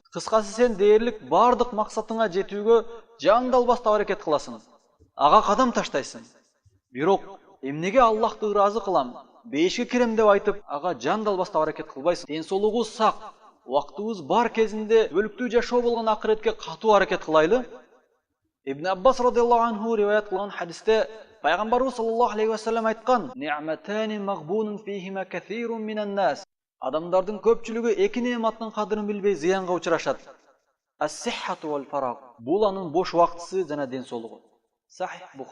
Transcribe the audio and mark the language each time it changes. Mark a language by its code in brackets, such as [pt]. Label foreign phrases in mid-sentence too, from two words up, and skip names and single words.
[ky] Кыскасы сен дээрлик бардык максатыңа жетүүгө жан далбастап аракет кыласың. Ага кадам таштайсың. Бирок эмнеге Аллахты ыраазы кылам, бейишке кирем деп айтып, ага жан далбастап аракет кылбайсың? Ден соолугубуз сак, убактыбыз бар кезинде түбөлүктүү жашоо болгон акыретке катуу аракет кылайлы. Ибн Аббас [ar] رضي الله عنه [ky] риваят кылган хадисте пайгамбарыбыз [ar] صلى الله عليه وسلم [ky] айткан: [ar] "نعمتان مغبون فيهما كثير من الناس." [ky] Адамдардын көпчүлүгү эки неаматтын кадырын билбей зыянга учурашат. [ar] الصحة والفراغ. [ky] Бул анын бош убактысы жана ден соолугу.